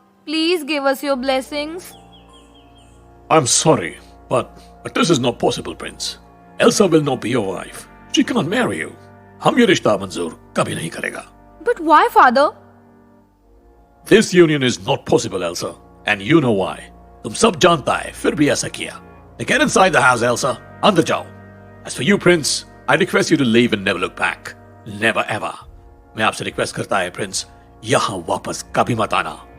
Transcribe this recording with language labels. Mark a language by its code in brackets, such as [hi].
[en] Please give us your blessings. I'm sorry, but this is not possible, Prince. Elsa will not be your wife. She cannot marry you. [hi] हम ये रिश्ता मंजूर कभी नहीं करेगा. [en] But why, Father? This union is not possible, Elsa, and you know why. [hi] तुम सब जानता है, फिर भी ऐसा किया. [en] Now get inside the house, Elsa. [hi] अंदर जाओ. [en] As for you, Prince, I request you to leave and never look back. Never ever. [hi] मैं आपसे रिक्वेस्ट करता है, Prince, यहाँ वापस कभी मत आना.